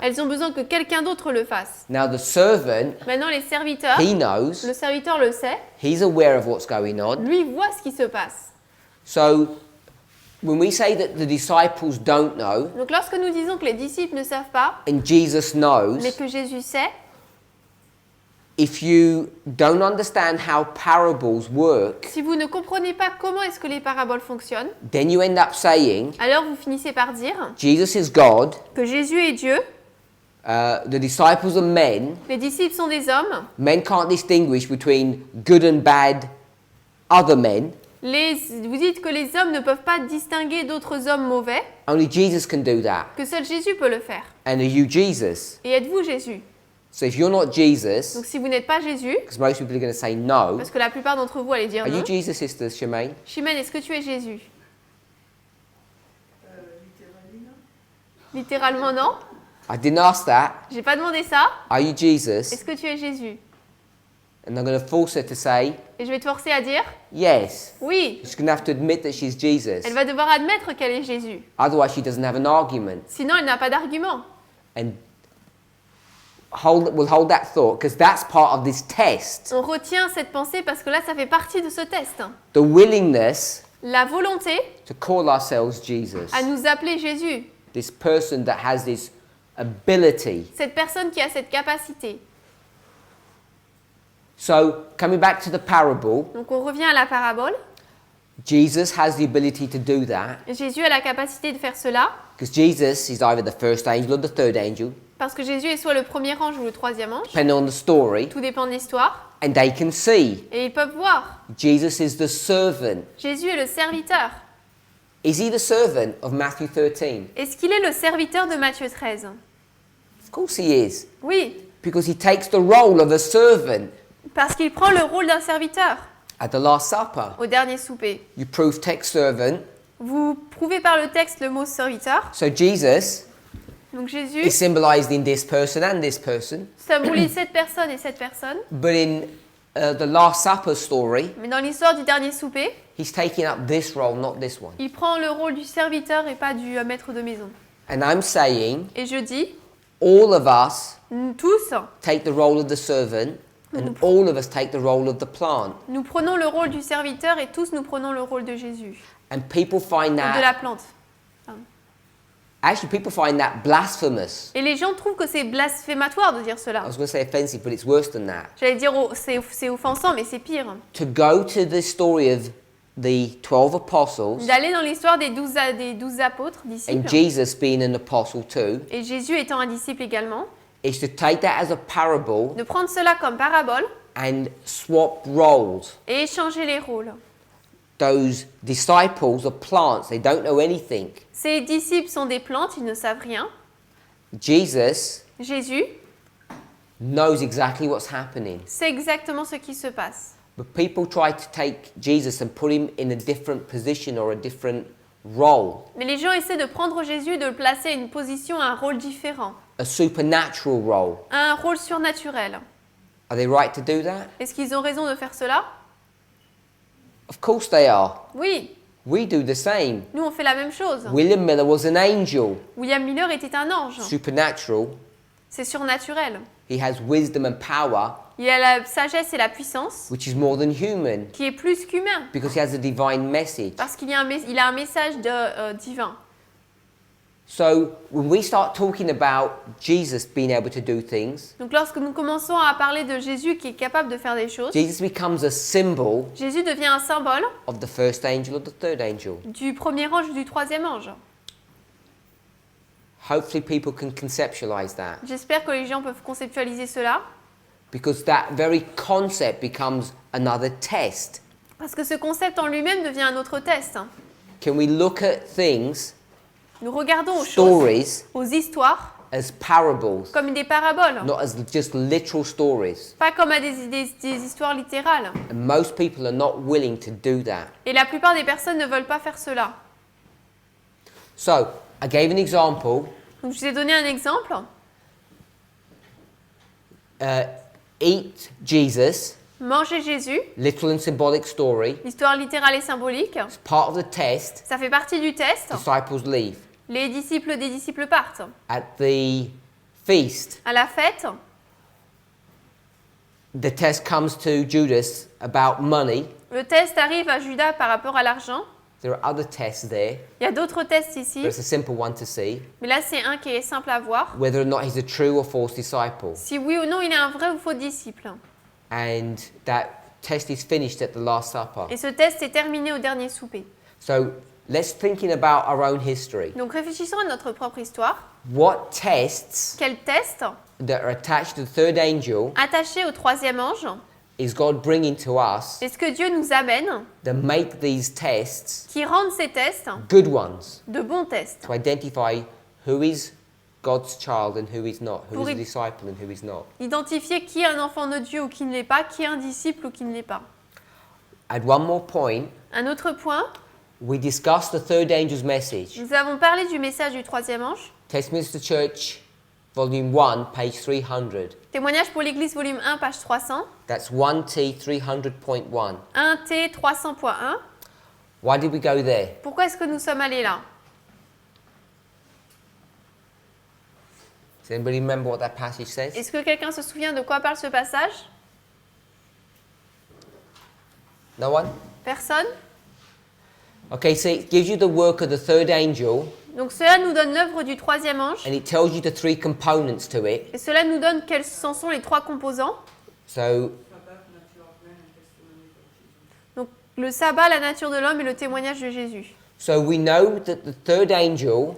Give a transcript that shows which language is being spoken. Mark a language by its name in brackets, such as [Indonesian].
[French] Elles ont besoin que quelqu'un d'autre le fasse. [English] Now the servant, [French] Maintenant, les serviteurs, [English] he knows, [French] le serviteur le sait, [English] he's aware of what's going on. [French] lui voit ce qui se passe. [English] So when we say that the disciples don't know [French] Donc lorsque nous disons que les disciples ne savent pas, [English] and Jesus knows, [French] mais que Jésus sait, [English] if you don't understand how parables work, [French] si vous ne comprenez pas comment est-ce que les paraboles fonctionnent, [English] then you end up saying [French] alors vous finissez par dire [English] Jesus is God, [French] que Jésus est Dieu, [English] the disciples are men, [French] les disciples sont des hommes, [English] men can't distinguish between good and bad other men, [French] vous dites que les hommes ne peuvent pas distinguer d'autres hommes mauvais, [English] only Jesus can do that. [French] que seul Jésus peut le faire. [English] And are you Jesus? [French] Et êtes-vous Jésus? [English] So if you're not Jesus, [French] Donc si vous n'êtes pas Jésus, [English] because most people are going to say no, [French] parce que la plupart d'entre vous allez dire [English] are [French] non, [English] you Jesus, Sister Shemaine? [French] Chimène, est-ce que tu es Jésus? Littéralement non. [English] I didn't ask that. [French] J'ai pas demandé ça. [English] Are you Jesus? [French] Est-ce que tu es Jésus? [English] And I'm going to force her to say [French] Et je vais te forcer à dire [English] yes. [French] oui. [English] She's going to have to admit that she's Jesus. [French] Elle va devoir admettre qu'elle est Jésus. [English] Otherwise, she doesn't have an argument. [French] Sinon, elle n'a pas d'argument. [English] And we'll hold that thought because that's part of this test. [French] On retient cette pensée parce que là, ça fait partie de ce test. [English] The willingness [French] La volonté [English] to call ourselves Jesus. [French] à nous appeler Jésus. [English] This person that has this ability. [French] Cette personne qui a cette capacité. [English] So, coming back to the parable, [French] Donc on revient à la parabole. [English] Jesus has the ability to do that [French] Jésus a la capacité de faire cela [English] because Jesus is either the first angel or the third angel, [French] parce que Jésus est soit le premier ange ou le troisième ange. [English] depending on the story, [French] Tout dépend de l'histoire. [English] and they can see. [French] Et ils peuvent voir. [English] Jesus is the servant. [French] Jésus est le serviteur. [English] Is he the servant of Matthew 13? [French] Est-ce qu'il est le serviteur de Matthieu 13? [English] Of course he is, [French] Oui, [English] because he takes the role of a servant [French] parce qu'il prend le rôle d'un serviteur [English] at the Last Supper. [French] au dernier souper. [English] You prove text servant. [French] Vous prouvez par le texte le mot serviteur. [English] So Jesus [French] Donc [English] is [French] Jésus [English] symbolized in this person and this person. [French] symbolise cette personne et cette personne. [English] But in the Last Supper story, [French] Mais dans l'histoire du dernier souper, [English] he's taking up this role, not this one. [French] il prend le rôle du serviteur et pas du maître de maison. [English] And I'm saying [French] Et je dis, [English] all of us [French] nous tous, [English] take the role of the servant, and all of us take the role of the plant. [French] nous prenons le rôle du serviteur et tous nous prenons le rôle de Jésus, [English] And people find [French] de la [English] that, [French] plante. [English] actually, people find that blasphemous. [French] Et les gens trouvent que c'est blasphématoire de dire cela. [English] I was going to say offensive, but it's worse than that. [French] J'allais dire c'est offensant, mais c'est pire. [English] To go to the story of the 12 apostles [French] D'aller dans l'histoire des 12 apôtres, [English] and [French] disciples, [English] Jesus being an apostle too, [French] et Jésus étant un disciple également, [English] is to take that as a parable [French] de prendre cela comme parabole [English] and swap roles. [French] et échanger les rôles. [English] Those disciples are plants, they don't know anything. [French] Ces disciples sont des plantes, ils ne savent rien. [English] Jesus [French] Jésus [English] knows exactly what's happening. [French] sait exactement ce qui se passe. [English] But people try to take Jesus and put him in a different position or a different role, [French] Mais les gens essaient de prendre Jésus et de le placer à une position, à un rôle différent, [English] a supernatural role. [French] à un rôle surnaturel. [English] Are they right to do that? [French] Est-ce qu'ils ont raison de faire cela? [English] Of course they are. [French] Oui, [English] We do the same. [French] nous on fait la même chose. [English] William Miller was an angel, [French] William Miller était un ange. [English] supernatural. [French] C'est surnaturel. [English] He has wisdom and power, [French] Il a la sagesse et la puissance [English] which is more than human, [French] qui est plus qu'humain [English] because he has a divine message. [French] parce qu'il a un message divin. [English] So when we start talking about Jesus being able to do things, [French] Donc lorsque nous commençons à parler de Jésus qui est capable de faire des choses, [English] Jesus becomes a symbol [French] Jésus devient un symbole [English] of the first angel or the third angel. [French] du premier ange ou du troisième ange. [English] Hopefully people can conceptualize that, [French] J'espère que les gens peuvent conceptualiser cela [English] because that very concept becomes another test. [French] parce que ce concept en lui-même devient un autre test. [English] Can we look at things, [French] Nous regardons aux choses, [English] stories, [French] aux histoires, [English] as parables, [French] comme des paraboles, [English] not as just literal stories? [French] pas comme à des histoires littérales. [English] And most people are not willing to do that. [French] Et la plupart des personnes ne veulent pas faire cela. [English] So, I gave an example. [French] Donc je vous ai donné un exemple. [English] Eat Jesus, [French] Manger Jésus, [English] literal and symbolic story. [French] l'histoire littérale et symbolique, [English] It's part of the test. [French] ça fait partie du test. [English] Disciples leave. [French] Les disciples des disciples partent. [English] At the feast, [French] À la fête, [English] the test comes to Judas about money. [French] le test arrive à Judas par rapport à l'argent. [English] There are other tests there, [French] Il y a d'autres tests ici, [English] but it's a simple one to see. [French] mais là c'est un qui est simple à voir. [English] Whether or not he's a true or false disciple. [French] Si oui ou non il est un vrai ou faux disciple. [English] And that test is finished at the Last Supper. [French] Et ce test est terminé au dernier souper. [English] So let's thinking about our own history. [French] Donc réfléchissons à notre propre histoire. [English] What tests [French] Quel test, [English] that are attached to the third angel [French] attaché au troisième ange, [English] is God bringing to us [French] est-ce que Dieu nous amène [English] that make these tests [French] qui rendent ces tests [English] good ones, [French] de bons tests [English] to identify who is God's child and who is not, who [French] Pour [English] is a y- disciple and who is not. [French] Identifier qui est un enfant de Dieu ou qui ne l'est pas, qui est un disciple ou qui ne l'est pas. [English] Add one more point. [French] Un autre point, [English] We discussed the third angel's message. [French] nous avons parlé du message du troisième ange. [English] Westminster Church, Volume 1, page 300. [French] Témoignage pour l'Église, volume 1, page 300. [English] That's 1T 300.1. [French] 1T 300.1. [English] Why did we go there? [French] Pourquoi est-ce que nous sommes allés là? [English] Does anybody remember what that passage says? [French] Est-ce que quelqu'un se souvient de quoi parle ce passage? [English] No one? [French] Personne? [English] Okay, so it gives you the work of the third angel, [French] Donc cela nous donne l'œuvre du troisième ange. [English] and it tells you the three components to it. [French] Et cela nous donne quels en sont les trois composants. [English] So [French] Donc le sabbat, la nature de l'homme et le témoignage de Jésus. [English] So we know that the third angel